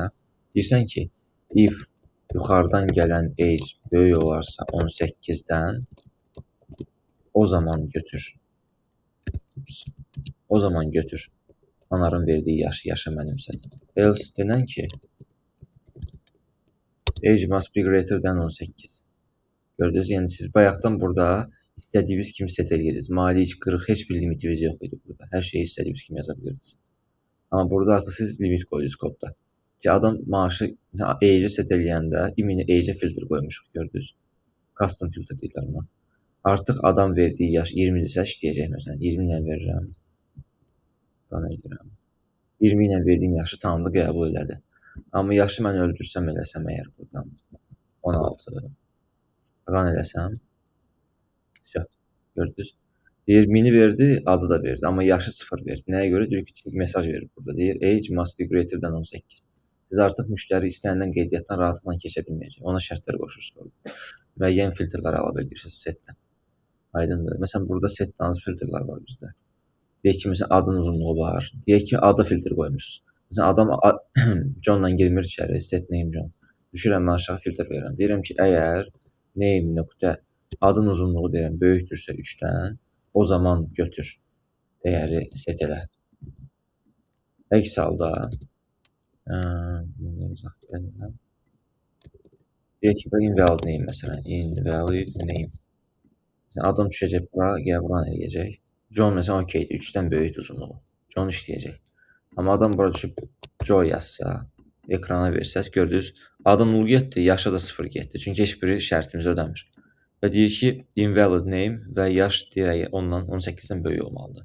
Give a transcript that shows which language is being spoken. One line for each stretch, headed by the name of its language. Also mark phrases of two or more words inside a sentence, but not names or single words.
Azerbaijani: Deyirsən ki, if yuxarıdan gələn age böyük olarsa 18-dən o zaman götür. O zaman götür. Anarın verdiyi yaşa mənimsədir. Else denən ki,
English: age must be greater than 18.
Azerbaijani: Gördünüz, yəni siz bayaqdan burada istədiyiniz kimi set edirsiniz. Malik 40 heç bir limitiniz yox idi burada. Hər şeyi istədiyiniz kimi yaza bilirsiniz. Amma burada artıq siz limit qoydunuz kodda. Ki adam maaşı age set eləyəndə imini age filtr qoymuşuq, gördünüz. Custom filtr deyirlər buna. Artıq adam verdiyi yaş 20-dirsə işləyəcək məsələn. 20 ilə verirəm. Run edirəm. 20 ilə verdiyim yaşı tanıdı, qəbul elədi. Amma yaşı mən öldürsəm eləsəm əgər buradan 16 run eləsəm Gördünüz? Deyir mini verdi, adı da verdi, amma yaşı 0 verdi. Nəyə görə? Deyir ki, mesaj verir burada. Deyir
English: age must be greater than 18.
Azerbaijani: Siz artıq müştəri istənilən qeydiyyatdan rahatlıqla keçə bilməyəcək. Ona şərtlər qoşursunuz. Müəyyən filtrlər əlavə edirsiniz setdən. Aydındır. Məsələn, burada setdığınız filtrlər var bizdə. Deyək ki, məsələn, adın uzunluğu var. Deyək ki, adı filtr qoymusunuz. Məsələn, adam Johnla girmir içəri,
English: set name John.
Azerbaijani: Düşürəm mən aşağı filtr verirəm. Deyirəm ki, əgər name nöqtə adın uzunluğu deyirəm böyükdürsə 3-dən, o zaman götür dəyəri set elə. Əks halda deyək ki,
English: invalid name məsələn, invalid name.
Azerbaijani: Adam düşəcək bura, gəl buranı eləyəcək. John məsələn okeydir, 3-dən böyükdür uzunluğu. John işləyəcək. Amma adam bura düşüb Joe yazsa, ekrana versəz, gördünüz, adı 0 getdi, yaşı da 0 getdi. Çünki heç biri şərtimizi ödəmir. Və deyir ki,
English: invalid name
Azerbaijani: və yaş deyək ondan 18-dən böyük olmalıdır.